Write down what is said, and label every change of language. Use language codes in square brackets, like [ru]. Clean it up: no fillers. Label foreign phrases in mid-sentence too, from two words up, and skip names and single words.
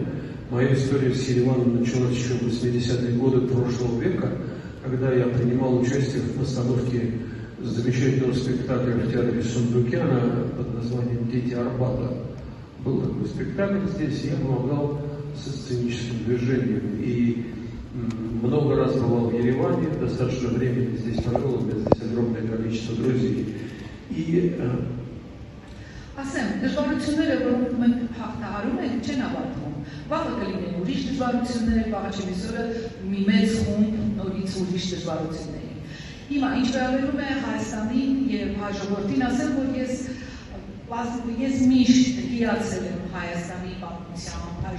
[ru] Моя история с Ереваном началась еще в 80-е годы прошлого века, когда я принимал участие в постановке замечательного спектакля в театре Сундукяна под названием «Дети Арбата». Был такой спектакль здесь, я помогал со сценическим движением. И много раз бывал в Ереване, достаточно времени здесь провел, у меня здесь огромное количество друзей. И [hy] ասեմ, դժվարությունները, որոնք մենք հաղթահարում ենք, չեն ավարտվում։ Վաղը կլինեն ուրիշ դժվարություններ, վաղը չմիսօրը մի մեծ խումբ նորից ուրիշ դժվարությունների։ Հիմա ինչ վերաբերում է Հայաստանին եւ հայ ժողովրդին, ասեմ, որ ես միշտ հիացել եմ Հայաստանի պատմությամբ, հայ